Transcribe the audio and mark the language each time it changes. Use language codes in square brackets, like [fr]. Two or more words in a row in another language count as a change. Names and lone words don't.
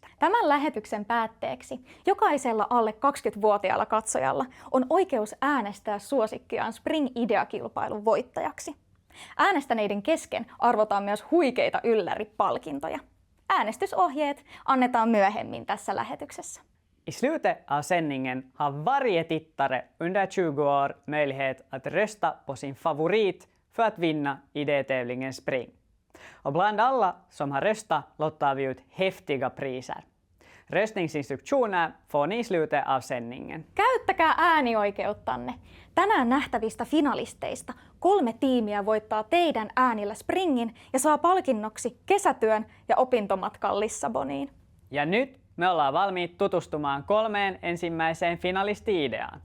[fi] Tämän lähetyksen päätteeksi jokaisella alle 20-vuotiaalla katsojalla on oikeus äänestää suosikkiaan Spring Idea-kilpailun voittajaksi. Äänestäneiden kesken arvotaan myös huikeita ylläripalkintoja. Äänestysohjeet annetaan myöhemmin tässä lähetyksessä. [sv] I slutet av sändningen har varje tittare under 20 år möjlighet att rösta på sin favorit för att vinna idétävlingen Spring. Och bland alla som har röstat lottar vi ut häftiga priser. Röstningsinstruktioner får ni i slutet av sändningen. [fi] Käyttäkää äänioikeuttanne. Tänään nähtävistä finalisteista 3 tiimiä voittaa teidän äänillä Springin ja saa palkinnoksi kesätyön ja opintomatkan Lissaboniin. Ja nyt me ollaan valmiit tutustumaan 3 ensimmäiseen finalisti-ideaan.